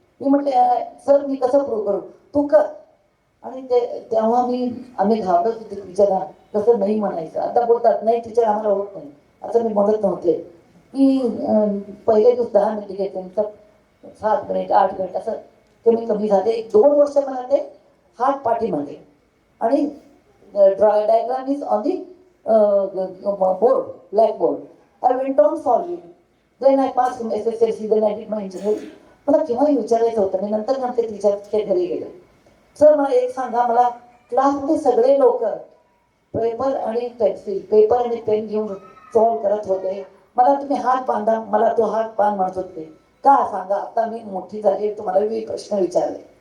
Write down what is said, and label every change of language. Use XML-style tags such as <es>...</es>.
<mr>मी म्हटले सर मी कसं प्रूव्ह करू तू कर आणि तेव्हा आम्ही घाबरत होते टीचरला कसं नाही म्हणायचं आता बोलतात नाही टीचर आम्हाला होत नाही असं मी म्हणत नव्हते की पहिले दिवस 10 मिनिटं घेते नंतर 7 मिनिट 8 मिनिट असं कमी झाले 1-2 वर्ष मला ते हात पाठीमागे आणि</mr> <en>Diagram is on the board, blackboard. I went on solving. Then I passed from SSLC, then I did my engineering.</en> <mr>मला केव्हाही विचारायचं होतं मी नंतर टीचरच्या घरी गेले सर मला एक सांगा मला क्लासमध्ये सगळे लोक पेपर आणि पेन घेऊन सॉल्व करत होते मला तुम्ही हात बांधा मला तो हात बांध म्हणत होते का सांगा आता मी मोठी झाली तुम्हाला मी प्रश्न विचारले</mr>